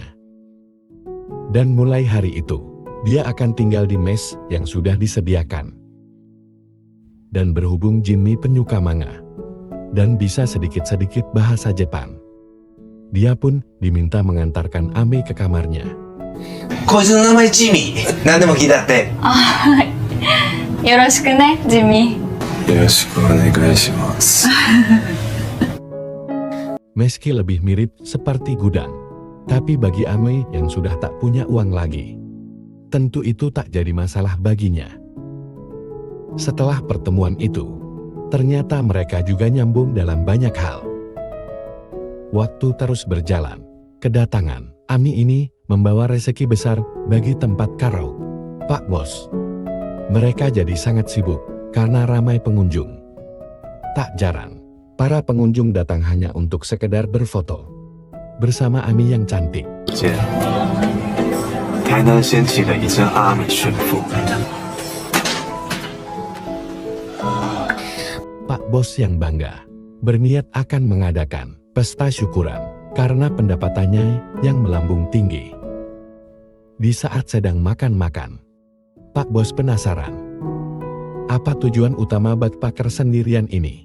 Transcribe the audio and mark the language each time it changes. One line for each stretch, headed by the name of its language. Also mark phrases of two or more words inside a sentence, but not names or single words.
Indonesian: Dan mulai hari itu, dia akan tinggal di mes yang sudah disediakan. Dan berhubung Jimmy penyuka manga, dan bisa sedikit-sedikit bahasa Jepang, Dia pun diminta mengantarkan Ame ke kamarnya.
Japanese: こいつの名前ジミー。何でも聞いたって。よろしくね、ジミー。よろしくお願いします。
Indonesian: Meski lebih mirip seperti gudang, tapi bagi Ame yang sudah tak punya uang lagi, tentu itu tak jadi masalah baginya. Setelah pertemuan itu, ternyata mereka juga nyambung dalam banyak hal. Waktu terus berjalan, kedatangan Ami ini membawa rezeki besar bagi tempat karaoke Pak Bos. Mereka jadi sangat sibuk karena ramai pengunjung. Tak jarang, para pengunjung datang hanya untuk sekedar berfoto bersama Ami yang cantik.
Chinese: 姐，台南掀起了一阵阿美旋风。
Indonesian: Pak Bos yang bangga berniat akan mengadakan pesta syukuran karena pendapatannya yang melambung tinggi. Di saat sedang makan-makan, Pak Bos penasaran, apa tujuan utama backpacker sendirian ini?